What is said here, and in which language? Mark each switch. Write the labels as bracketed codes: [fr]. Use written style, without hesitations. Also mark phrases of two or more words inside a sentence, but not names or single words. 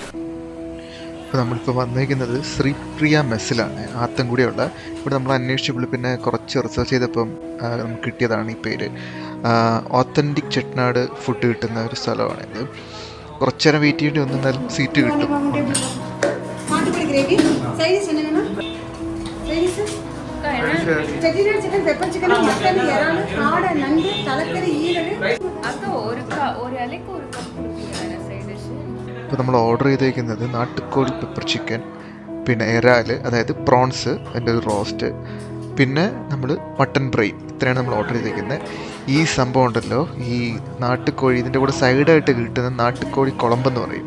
[ml] പാവം. ഇപ്പോൾ നമ്മളിപ്പോൾ വന്നേക്കുന്നത് ശ്രീപ്രിയ മെസ്സിലാണ്, ആത്തൻകുടിയുള്ള. ഇവിടെ നമ്മൾ അന്വേഷിച്ചപ്പോൾ പിന്നെ കുറച്ച് റിസർച്ച് ചെയ്തപ്പം നമുക്ക് കിട്ടിയതാണ് ഈ പേര്. ഓത്തൻറ്റിക് ചെട്ടിനാട് ഫുഡ് കിട്ടുന്ന ഒരു സ്ഥലമാണിത്. കുറച്ച് നേരം വെയിറ്റ് ചെയ്യേണ്ടി വന്നു, എന്നാലും സീറ്റ് കിട്ടും. [ta] செட்டிநாடு சிக்கன், பெப்பர் சிக்கன், மட்டன், இறால், காடை, நண்டு, தலைக்கறி, ஈரல். [ml] ഇപ്പോൾ നമ്മൾ ഓർഡർ ചെയ്തേക്കുന്നത് നാട്ടുകോഴി പെപ്പർ ചിക്കൻ, പിന്നെ എറാൽ, അതായത് പ്രോൺസ്, അതിൻ്റെ ഒരു റോസ്റ്റ്, പിന്നെ നമ്മൾ മട്ടൻ ഫ്രൈ. ഇത്രയാണ് നമ്മൾ ഓർഡർ ചെയ്തേക്കുന്നത്. ഈ സംഭവം ഉണ്ടല്ലോ, ഈ നാട്ടുകോഴി, ഇതിൻ്റെ കൂടെ സൈഡായിട്ട് കിട്ടുന്ന നാട്ടുകോഴി കുളമ്പെന്ന് പറയും.